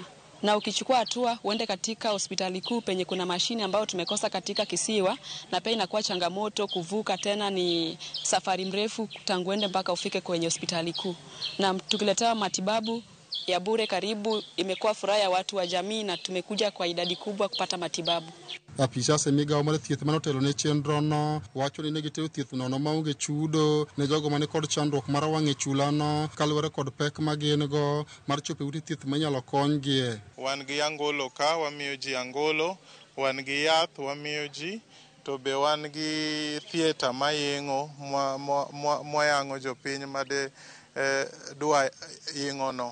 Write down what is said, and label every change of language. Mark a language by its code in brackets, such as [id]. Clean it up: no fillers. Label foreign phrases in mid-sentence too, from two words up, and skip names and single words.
[sw] Na ukichukua hatua uende katika hospitali kuu penye kuna mashine ambayo tumekosa katika kisiwa, na pia inakuwa changamoto kuvuka, tena ni safari mrefu tangu ende mpaka ufike kwenye hospitali kuu. Na tukiletewa matibabu ya bure karibu, imekuwa furaha ya watu wa jamii na tumekuja kwa idadi kubwa kupata matibabu. [luo] Apisa migawo mar thieth manotelo ne chenro no wacho ni negitero thieth nono maonge chudo ne jogo mane kod chandruok mar wang' e chula no kaluwore kod pek ma gin go mar chopo ute thieth manyalo konygie. Wan gi angolo ka wamiyo ji angolo, wan gi yath wamiyo ji, to be wan gi thieta mayeng'o moyang'o jopiny made dwa yeng'o no.